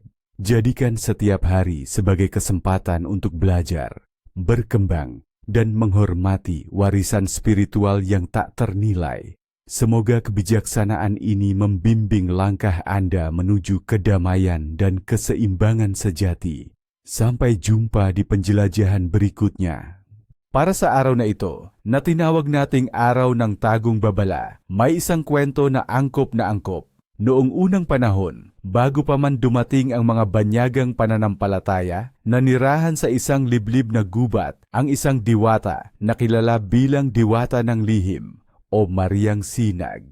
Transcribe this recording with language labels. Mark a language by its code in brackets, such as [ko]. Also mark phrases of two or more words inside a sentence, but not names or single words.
[id] Jadikan setiap hari sebagai kesempatan untuk belajar, berkembang, dan menghormati warisan spiritual yang tak ternilai. Semoga kebijaksanaan ini membimbing langkah Anda menuju kedamaian dan keseimbangan sejati. Sampai jumpa di penjelajahan berikutnya. [tl] Para sa araw na ito, na tinawag nating araw ng tagong babala, may isang kwento na angkop. Noong unang panahon, bago pa man dumating ang mga banyagang pananampalataya, nanirahan sa isang liblib na gubat ang isang diwata na kilala bilang diwata ng lihim o Mariang Sinag.